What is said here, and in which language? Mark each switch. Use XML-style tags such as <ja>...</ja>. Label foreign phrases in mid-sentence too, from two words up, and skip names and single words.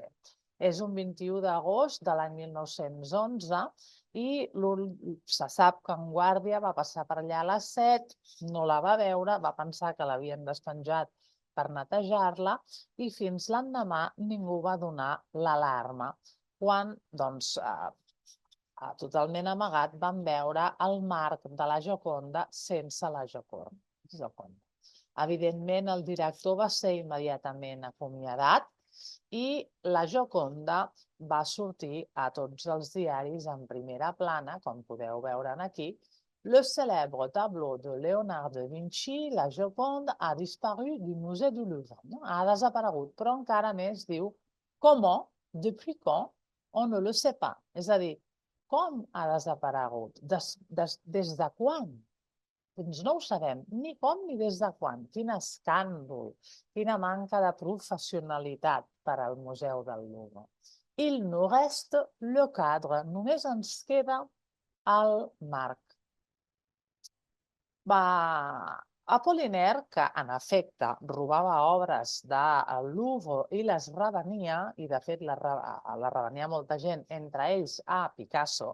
<ca>És un 21 d'agost de l'any 1911 i se sap que en guàrdia va passar per allà a les 7, no la va veure, va pensar que l'havien despenjat per netejar-la i fins l'endemà ningú va donar l'alarma quan, totalment amagat, van veure el marc de la Gioconda sense la Gioconda. Evidentment, el director va ser immediatament acomiadat i la Gioconda va sortir a tots els diaris en primera plana, com podeu veure aquí.</ca> <fr>Le célèbre tableau de Léonard de Vinci, la Joconde, a disparu du musée du Louvre.</fr> <ca>Ha desaparegut, però encara més diu</ca> <fr>comment, depuis quand, on ne le sait pas.</fr> <ca>És a dir, com ha desaparegut? Des de quan? Doncs no ho sabem, ni com ni des de quan. Quin escàndol, quina manca de professionalitat per al Museu del Louvre.</ca> <fr>Il nous reste le cadre,</fr> <ca>només ens queda el marc. Apollinaire, que en efecte robava obres del Louvre i les revenia, i de fet la revenia molta gent, entre ells a Picasso.</ca>